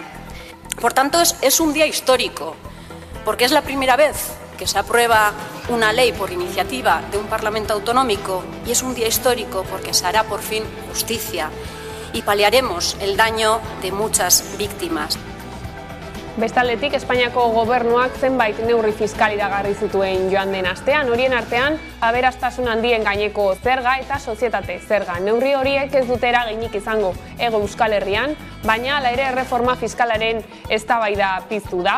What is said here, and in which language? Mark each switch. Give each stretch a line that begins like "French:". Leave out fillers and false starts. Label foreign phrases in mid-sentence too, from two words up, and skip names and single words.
Spanish: Por tanto, es un día histórico, porque es la primera vez que se aprueba una ley por iniciativa de un Parlamento autonómico, y es un día histórico porque se hará por fin justicia y paliaremos el daño de muchas víctimas.
Basque: Bestaldetik, Espainiako gobernuak zenbait neurri fiskal iragarri zituen joan den astean, horien artean aberastasun handien gaineko zerga eta sozietate zerga. Neurri horiek ez dute eraginik izango Hego Euskal Herrian, baina hala ere erreforma fiskalaren eztabaida piztu da.